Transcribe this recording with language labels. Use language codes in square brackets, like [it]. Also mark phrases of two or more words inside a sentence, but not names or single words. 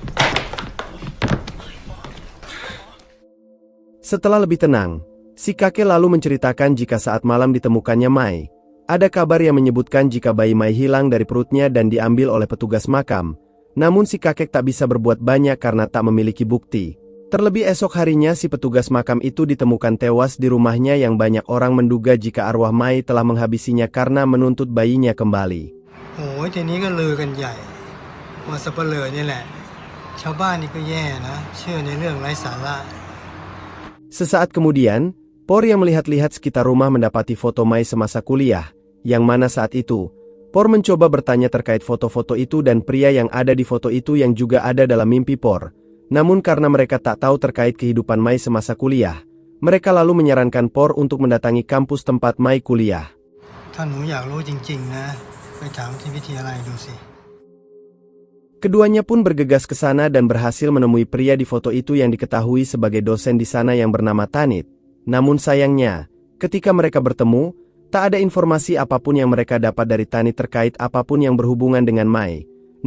[id] Setelah lebih tenang, si kakek lalu menceritakan jika saat malam ditemukannya Mai, ada kabar yang menyebutkan jika bayi Mai hilang dari perutnya dan diambil oleh petugas makam. Namun si kakek tak bisa berbuat banyak karena tak memiliki bukti. Terlebih esok harinya si petugas makam itu ditemukan tewas di rumahnya yang banyak orang menduga jika arwah Mai telah menghabisinya karena menuntut bayinya kembali. [th] โอ้ยทีนี้ก็ลือกันใหญ่ว่าสัปเหร่อนี่แหละชาวบ้านนี่ก็แย่นะเชื่อในเรื่องไร้สาระ [id] Sesaat kemudian, Por yang melihat-lihat sekitar rumah mendapati foto Mai semasa kuliah, yang mana saat itu, Por mencoba bertanya terkait foto-foto itu dan pria yang ada di foto itu yang juga ada dalam mimpi Por. Namun karena mereka tak tahu terkait kehidupan Mai semasa kuliah, mereka lalu menyarankan Por untuk mendatangi kampus tempat Mai kuliah. [th] ถ้าหนูอยากรู้จริงๆนะไปถามที่วิทยาลัยดูสิ [id] Keduanya pun bergegas ke sana dan berhasil menemui pria di foto itu yang diketahui sebagai dosen di sana yang bernama Tanit. Namun sayangnya, ketika mereka bertemu, tak ada informasi apapun yang mereka dapat dari Tanit terkait apapun yang berhubungan dengan Mai.